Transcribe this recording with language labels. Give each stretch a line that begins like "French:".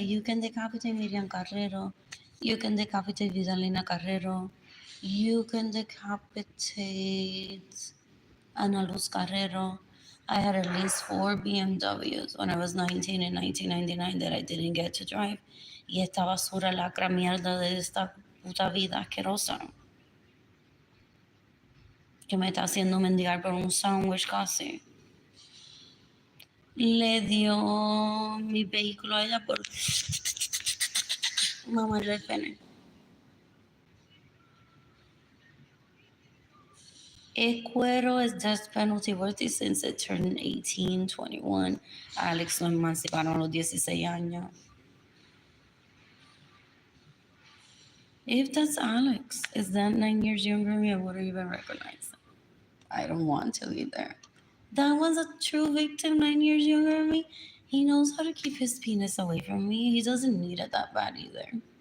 English: You can decapitate Miriam Carrero. You can decapitate Vidalina Carrero. You can decapitate Ana Luz Carrero. I had at least 4 BMWs when I was 19 in 1999 that I didn't get to drive.
Spanish: Y esta basura lacra mierda de esta puta vida asquerosa que me está haciendo mendigar por un sandwich casi. Le dio mi vehículo a ella por mamarle el pene.
English: Cuero is death penalty worthy since it turned 18, 21.
Spanish: Alex lo emanciparon a los 16 años.
English: If that's Alex, is that 9 years younger than me? I wouldn't even recognize him. I don't want to either. That was a true victim 9 years younger than me. He knows how to keep his penis away from me. He doesn't need it that bad either.